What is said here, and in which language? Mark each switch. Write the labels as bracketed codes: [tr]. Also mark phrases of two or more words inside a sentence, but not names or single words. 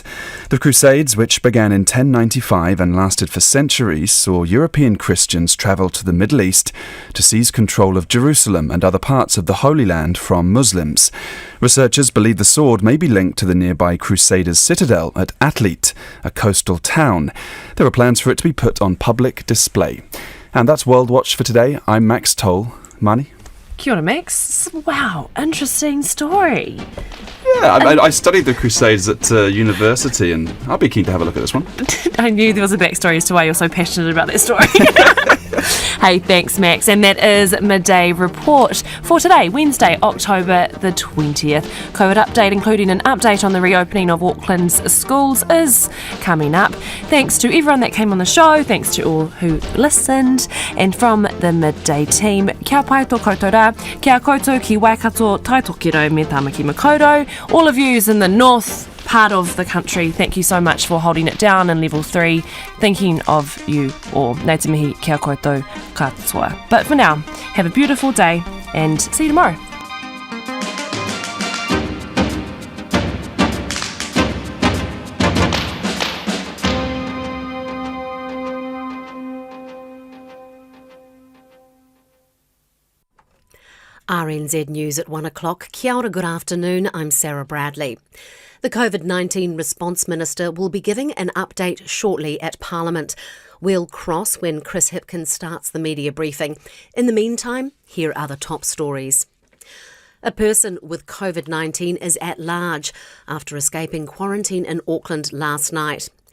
[en] The Crusades, which began in 1095 and lasted for centuries, saw European Christians travel to the Middle East to seize control of Jerusalem and other parts of the Holy Land from Muslims. Researchers believe the sword may be linked to the nearby Crusaders' citadel at Atlit, a coastal town. There are plans for it to be put on public display. And that's World Watch for today. I'm Max Toll. Mani? [mi] Kia ora, [en] Max. Wow, interesting story. Yeah, I studied the Crusades at university, and I'll be keen to have a look at this one. I knew there was a backstory as to why you're so passionate about that story. Hey, thanks, Max. And that is Midday Report for today, Wednesday, October the 20th. COVID update, including an update on the reopening of Auckland's schools, is coming up. Thanks to everyone that came on the show. Thanks to all who listened. And from the Midday team, [mi] kia pai tō koutou rā, kia koutou ki Waikato, tai tokiro me Tamaki Makaurau. [en] All of yous in the north part of the country, thank you so much for holding it down in level 3, thinking of you all. [mi] Nā te mihi, kia koutou katoa. [en] But for now, have a beautiful day and see you tomorrow. RNZ News at 1 o'clock. [mi] Kia ora, [en] good afternoon. I'm Sarah Bradley. The COVID-19 Response Minister will be giving an update shortly at Parliament. We'll cross when Chris Hipkins starts the media briefing. In the meantime, here are the top stories. A person with COVID-19 is at large after escaping quarantine in Auckland last night.